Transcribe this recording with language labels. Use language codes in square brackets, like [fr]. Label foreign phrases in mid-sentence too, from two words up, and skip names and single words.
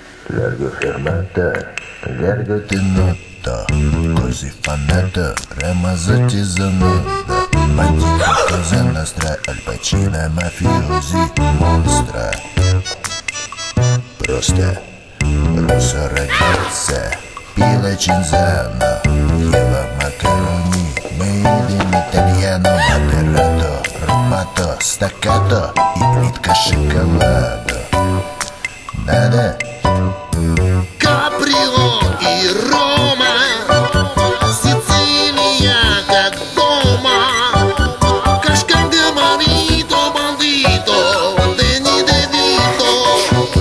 [it] Largo fermata, largo tenuto, così fannato, Ramazotti Zanotto, bandito cosa nostra, Al Pacino mafiosi, monstra. [ru] Просто Руссо родился, пила Чинзано, ела макарони, [en] made in Italiano, [ru] модерато, румато, стаккато и плитка шоколада. Надо? Каприо и Рома, Сицилия как дома, Кашкан де Марито, бандито, Дени де Вито,